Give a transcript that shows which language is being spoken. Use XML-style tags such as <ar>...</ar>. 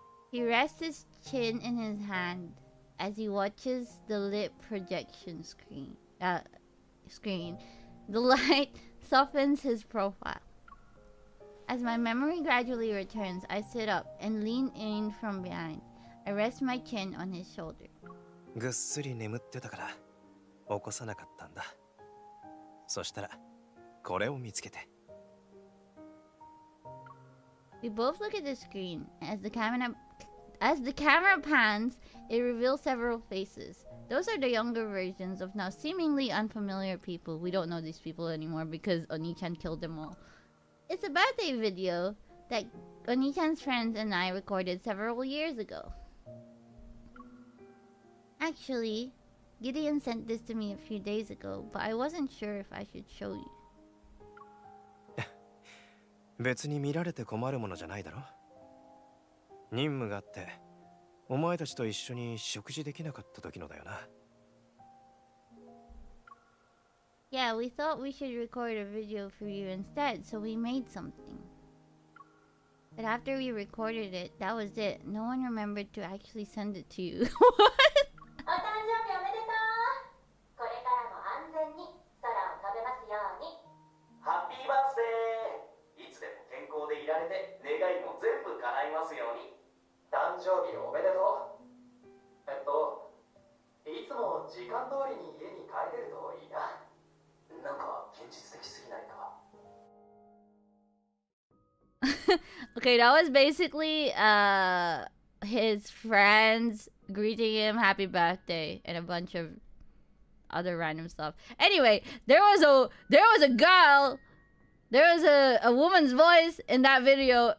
<en>He rests his chin in his hand as he watches the lit projection screen. The light softens his profile. As my memory gradually returns, I sit up and lean in from behind. I rest my chin on his shoulder.</en> <ja>ぐっすり眠ってたから起こさなかったんだ。そしたらこれを見つけて。</ja> <en>We both look at the screen. As the camera pans, it reveals several faces. Those are the younger versions of now seemingly unfamiliar people. We don't know these people anymore because Oni-chan killed them all. It's a birthday video that Oni-chan's friends and I recorded several years ago. Actually, Gideon sent this to me a few days ago, but I wasn't sure if I should show you.</en> <ja>別に見られて困るものじゃないだろ。任務があってお前たちと一緒に食事できなかった時のだよな。</ja> <en>Yeah, we thought we should record a video for you instead, so we made something. But after we recorded it, that was it. No one remembered to actually send it to you.</en> <ja>お誕生日おめでとう。これからも安全に空を飛べますように。ハッピーバースデー。いつでも健康でいられて願いも全部叶いますように。誕生日おめでとう。いつも時間通りに家に帰れるといいな。なんか現実的すぎないか。</ja> <en>Okay, that was basically his friends greeting him happy birthday and a bunch of other random stuff. Anyway, there was a girl, there was a woman's voice in that video.</en>